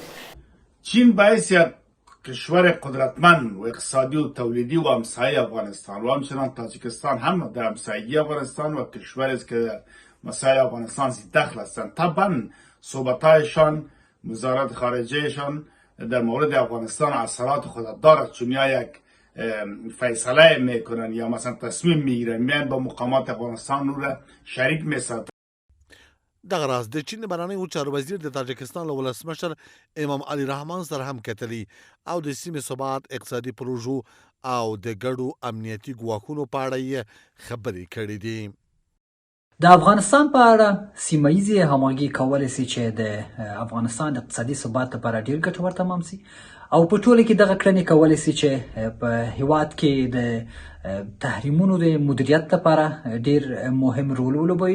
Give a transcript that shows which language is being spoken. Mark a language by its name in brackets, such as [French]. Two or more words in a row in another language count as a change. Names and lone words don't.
[Persian] چین باعث یک کشور قدرتمند و اقتصادی و تولیدی و همسایه افغانستان و همچنان تاجیکستان هم در همسایگی افغانستان و کشوری است که در مسائل افغانستان زی دخل هستند. طبعا صحبت‌هایشان، وزارت خارجهشان در مورد افغانستان اثرات خود دارد، چون یا یک فیصله میکنن یا مثلا تصمیم میگیرن میان با مقامات افغانستان رو را شریک میسازن. [Pashto] دغه راز د چین بهرنیو چارو وزیر د تاجکستان له ولسمشر امام علي رحمان سره هم کتلي او د سیمې ثبات، اقتصادي پروژو او د ګډو امنیتي ګواښونو په اړه یې خبرې کړې دي. د افغانستان په اړه سیمه‌ییزې همغږي کولی سي چې د افغانستان د اقتصادي ثبات لپاره ډېر ګټور تمام سي او په ټوله کې دغه کړنې کولی سي چې په هیواد کې د تحریمونو د مدیریت لپاره ډېر مهم رول ولوبوي.